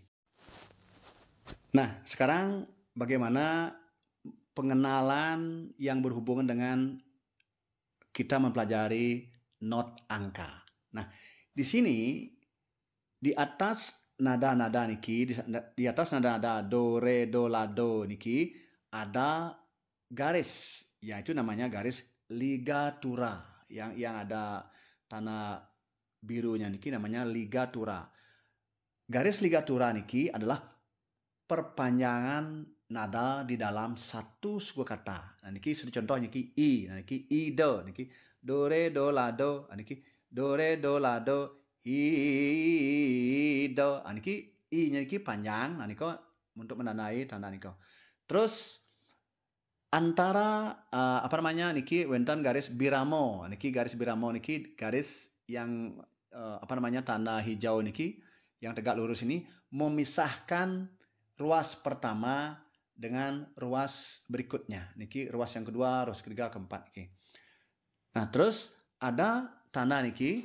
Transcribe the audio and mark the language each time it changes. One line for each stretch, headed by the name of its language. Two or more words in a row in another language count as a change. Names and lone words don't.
Indonesian: Nah, sekarang bagaimana pengenalan yang berhubungan dengan kita mempelajari not angka. Nah, di sini di atas nada-nada niki, di atas nada-nada do, re, do, la, do niki ada garis, yaitu namanya garis ligatura. Yang ada tanda birunya niki namanya ligatura. Garis ligatura niki adalah perpanjangan nada di dalam satu suku kata. Nah niki contoh niki i, nah niki i do, niki do re do la do, nah niki do re do la do, i do. Nah niki i nya niki panjang, nah niko untuk menandai tanda niko. Terus antara apa namanya niki wonten garis biramo, niki garis biramo niki garis yang apa namanya tanda hijau niki yang tegak lurus ini memisahkan ruas pertama dengan ruas berikutnya. Niki ruas yang kedua, ruas ketiga, keempat niki. Nah, terus ada tanda niki.